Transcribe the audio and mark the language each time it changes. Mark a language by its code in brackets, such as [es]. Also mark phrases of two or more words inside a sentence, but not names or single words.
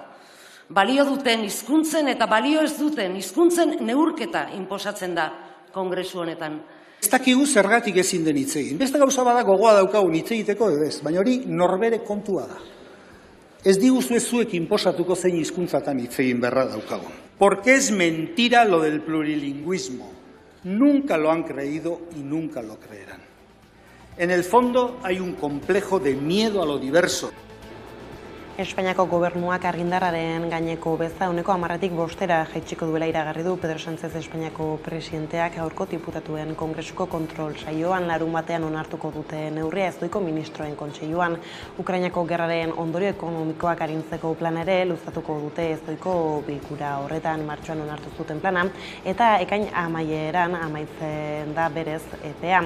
[eu] Balio duten hizkuntzen eta balio ez duten hizkuntzen neurketa inposatzen da kongresu honetan. Ez dakigu zergatik ezin den hitz egin. Beste gauza bada gogoa daukagun hitz egiteko edo ez, baina hori norbere kontua da. Ez diguzue zuek inposatuko zein hizkuntzatan hitz egin beharra daukagun. [es] Porque es mentira lo del plurilingüismo. Nunca lo han creído y nunca lo creerán. En el fondo hay un complejo de miedo a lo diverso. [eu] Espainiako gobernuak argindarraren gaineko beza 10%tik 5% jaitsiko duela iragarri du Pedro Sánchez Espainiako presidenteak gaurko diputatuen kongresuko kontrol saioan larunbatean onartuko dute neurria ezohiko ministroen kontseiluan. Ukrainako gerraren ondorio ekonomikoak arintzeko plana ere luzatuko dute ezohiko bilkura horretan martxoan onartu zuten plana eta ekain amaieran amaitzen da berez epea.